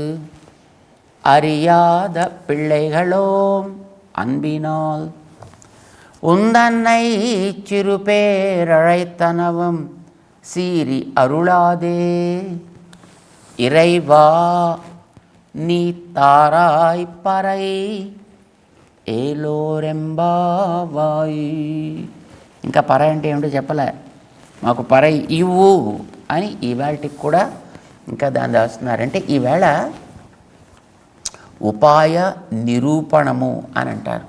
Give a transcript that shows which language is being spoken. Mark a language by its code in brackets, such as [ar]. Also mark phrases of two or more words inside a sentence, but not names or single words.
[ta] அறியாத பிள்ளைகளோம் அன்பினால் உந்தன்னை சிறுபேரழைத்தனவும் சீரி அருளாதே இறைவா நீ தாராய் பறை ఏలోరెంబావాయి. [te] ఇంకా పర అంటే ఏమిటో చెప్పలే, మాకు పర ఇవ్వు అని ఈవేళకి కూడా ఇంకా దాన్ని రాస్తున్నారంటే ఈవేళ ఉపాయ నిరూపణము అని అంటారు.